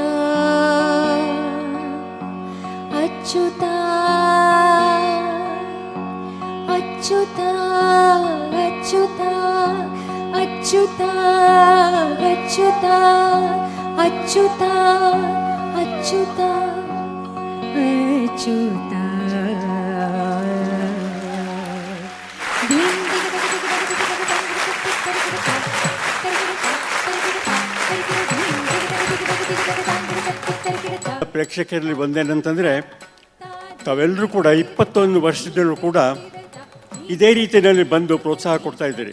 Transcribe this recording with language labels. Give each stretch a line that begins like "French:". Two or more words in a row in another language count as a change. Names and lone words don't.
Sanskrit: अच्युता अच्युता अच्युता अच्युता अच्युता अच्युता अच्युता अच्युता
Kannada: ಪ್ರೇಕ್ಷಕರಲ್ಲಿ ಬಂದೇನಂತಂದರೆ ತಾವೆಲ್ಲರೂ ಕೂಡ 21 ವರ್ಷದಲ್ಲೂ ಕೂಡ ಇದೇ ರೀತಿಯಲ್ಲಿ ಬಂದು ಪ್ರೋತ್ಸಾಹ ಕೊಡ್ತಾ ಇದ್ದೀರಿ.